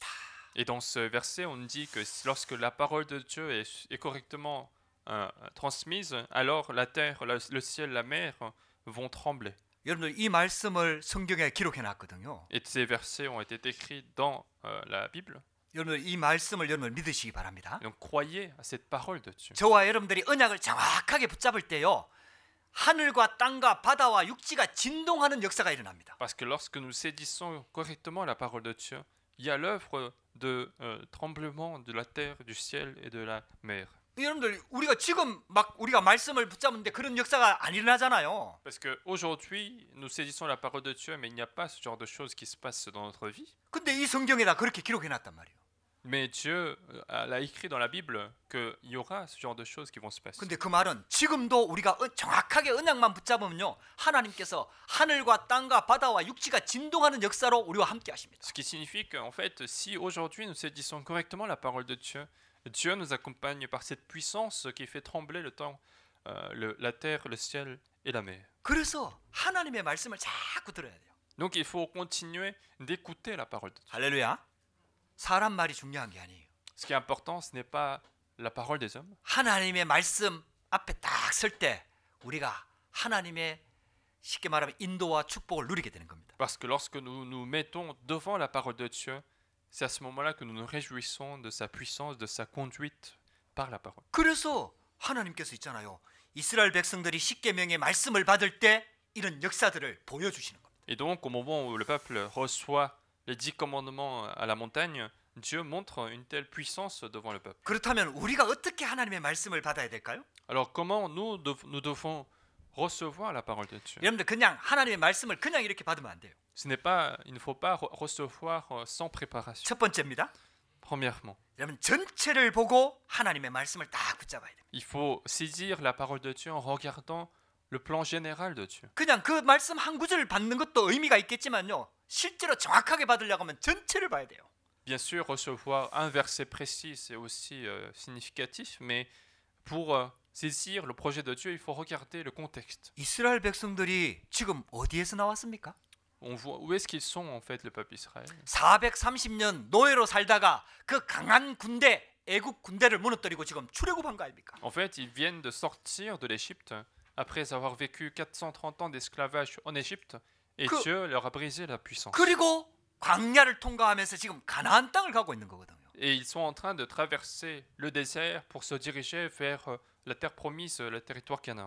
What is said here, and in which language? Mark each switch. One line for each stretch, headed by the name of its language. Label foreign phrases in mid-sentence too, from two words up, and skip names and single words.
French: Et dans ce verset, on dit que lorsque la parole de Dieu est correctement transmise, alors la terre, le ciel, la mer vont trembler.
Korean: 여러분들 이 말씀을 성경에 기록해 놨거든요.
French: Et ces versets ont été écrits dans la Bible.
Korean: 여러분들 이 말씀을 여러분 믿으시기 바랍니다.
French: Donc croyez à cette parole de Dieu.
Korean: 저와 여러분들이 언약을 정확하게 붙잡을 때요. 하늘과 땅과 바다와 육지가 진동하는 역사가 일어납니다.
French: Parce que lorsque nous saisissons correctement la parole de Dieu, il y a l'œuvre de tremblement de la terre, du ciel et de la mer.
Korean: 여러분들 우리가 지금 막 우리가 말씀을 붙잡는데 그런 역사가 안 일어나잖아요.
French: Parce que aujourd'hui, nous saisissons la parole de Dieu, mais il n'y a pas ce genre de choses qui se passent dans notre vie.
Korean: 근데 이 성경에다 그렇게 기록해 놨단 말이에요.
French: Mais Dieu l'a écrit dans la Bible qu'il y aura ce genre de choses qui vont se passer.
Korean: 근데 그 말은 지금도 우리가 정확하게 언약만 붙잡으면요. 하나님께서 하늘과 땅과 바다와 육지가 진동하는 역사로 우리와 함께 하십니다.
French: Ce qui signifie qu'en fait, si aujourd'hui nous saisissons correctement la parole de Dieu, Dieu nous accompagne par cette puissance qui fait trembler le temps, la terre, le ciel et la mer.
Korean: 그래서 하나님의 말씀을 자꾸 들어야 돼요.
French: Donc il faut continuer d'écouter la parole de Dieu.
Korean: 할렐루야. 사람 말이 중요한 게 아니에요.
French: Ce qui est important, ce n'est pas la parole des hommes.
Korean: 하나님의 말씀 앞에 딱 설 때 우리가 하나님의 쉽게 말하면 인도와 축복을 누리게 되는 겁니다.
French: Parce que lorsque nous nous mettons devant la parole de Dieu, c'est à ce moment-là que nous nous réjouissons de sa puissance, de sa conduite par la parole.
Korean: 그래서 하나님께서 있잖아요. 이스라엘 백성들이 십계명의 말씀을 받을 때 이런 역사들을 보여주시는 겁니다.
French: Et donc, au moment où le peuple reçoit les 10 commandements à la montagne, Dieu montre une telle puissance devant le peuple.
Korean: 그렇다면 우리가 어떻게 하나님의 말씀을 받아야 될까요?
French: Alors, comment nous devons recevoir la parole de Dieu?
Korean: 여러분들 그냥 하나님의 말씀을 그냥 이렇게 받으면 안 돼요.
French: Il ne faut pas recevoir sans préparation.
Korean: 첫 번째입니다.
French: Premièrement,
Korean: 여러분 전체를 보고 하나님의 말씀을 딱 붙잡아야 돼요.
French: il faut saisir la parole de Dieu en regardant le plan général de Dieu.
Korean: 그냥 그 말씀 한 구절을 받는 것도 의미가 있겠지만요. 실제로 정확하게 받으려고 하면 전체를 봐야 돼요.
French: Bien sûr, recevoir un verset précis, c'est aussi significatif, mais pour saisir le projet de Dieu, il faut regarder le contexte.
Korean: 이스라엘 백성들이 지금 어디에서 나왔습니까?
French: On voit où est-ce qu'ils sont en fait, le peuple Israël.
Korean: 430년 노예로 살다가 그 강한 군대, 애국 군대를 무너뜨리고 지금 출애굽한 거 아닙니까?
French: En fait, ils viennent de sortir de l'Égypte après avoir vécu 430 ans d'esclavage en Égypte, et Dieu leur a brisé la puissance.
Korean: 그리고 광야를 통과하면서 지금 가나안 땅을 가고 있는 거거든요.
French: Et ils sont en train de traverser le désert pour se diriger vers la terre promise, le territoire Canaan.